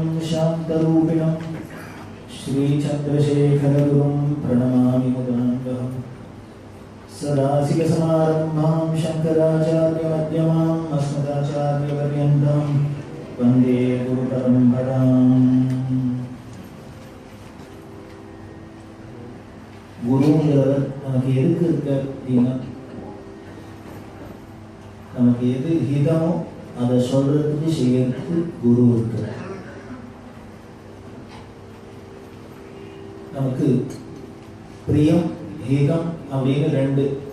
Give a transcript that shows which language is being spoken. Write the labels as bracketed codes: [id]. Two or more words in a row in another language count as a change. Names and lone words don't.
[sa] शान्तरूपिणं श्रीचन्द्रशेखरगुरुं प्रणमामि मुदान्वहम् सदाशिवसमारम्भां शङ्कराचार्यमध्यमाम् अस्मदाचार्यपर्यन्तं वन्दे गुरुपरम्पराम्. [ta] குருங்கிறவர் நமக்கு எதுக்கு இருக்க அப்படின்னா, நமக்கு எது ஹிதமோ அதை சொல்றதுக்கு செய்யறதுக்கு குரு இருக்கிறார். நமக்கு பிரியம் ஹிதம் அப்படின்னு ரெண்டு.